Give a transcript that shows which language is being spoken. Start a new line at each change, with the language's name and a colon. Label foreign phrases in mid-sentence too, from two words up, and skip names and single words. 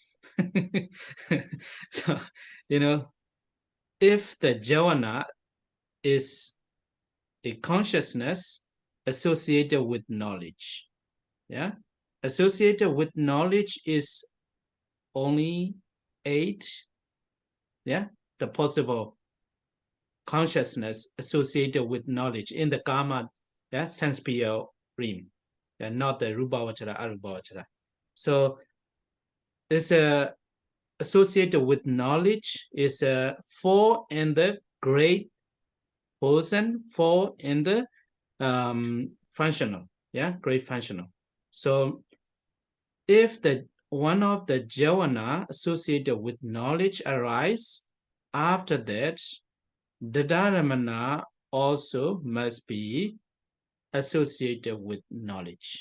English: So, if the Javana is a consciousness associated with knowledge, yeah, associated with knowledge is only 8, yeah, the possible consciousness associated with knowledge in the karma, yeah, sense realm, not the
Pali: rupa vachara, arupa vachara.
English: So it's associated with knowledge is 4 in the great person, 4 in the functional, yeah, great functional. So if the one of the javana associated with knowledge arise, after that, the dharamana also must be associated with knowledge.